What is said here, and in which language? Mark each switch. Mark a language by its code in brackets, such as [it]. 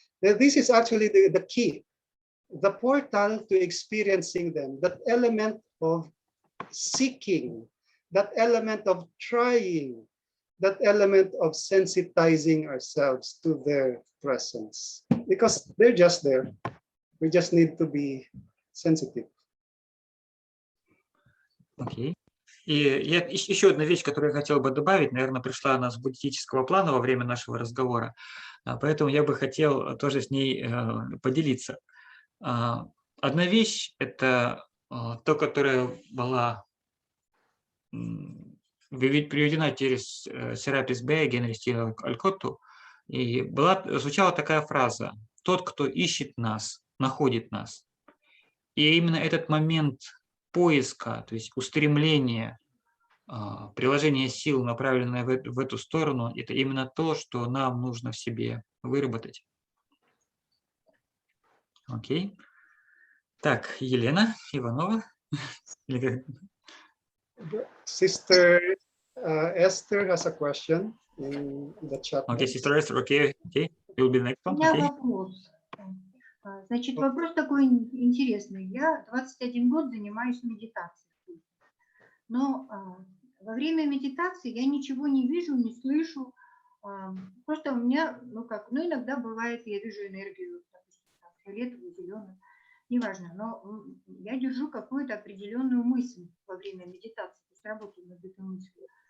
[en] Now, this is actually the key, the portal to experiencing them, that element of seeking, that element of trying, that element of sensitizing ourselves to their presence. Because they're just there. We just need to be sensitive. [ru] Окей. И еще одна вещь, которую я хотел бы добавить, наверное, пришла она с буддического плана во время нашего разговора, поэтому я бы хотел тоже с ней поделиться. Одна вещь – это то, которая была приведена через Серапис Бея, Генри Стивена Алькотту, и звучала такая фраза: «Тот, кто ищет нас, находит нас». И именно этот момент поиска, то есть устремления, приложение сил, направленное в эту сторону, это именно то, что нам нужно в себе выработать. Окей. Так, Елена Иванова. [en] Sister Esther has a question in the chat. Okay, Sister Esther, okay. You'll be next one. [ru] У меня вопрос. Значит, вопрос такой интересный. Я 21 год занимаюсь медитацией. Но во время медитации я ничего не вижу, не слышу. Просто у меня, иногда бывает, я вижу энергию, допустим, фиолетовую, зеленую, неважно, но я держу какую-то определенную мысль во время медитации, то есть работаю над этой мыслью.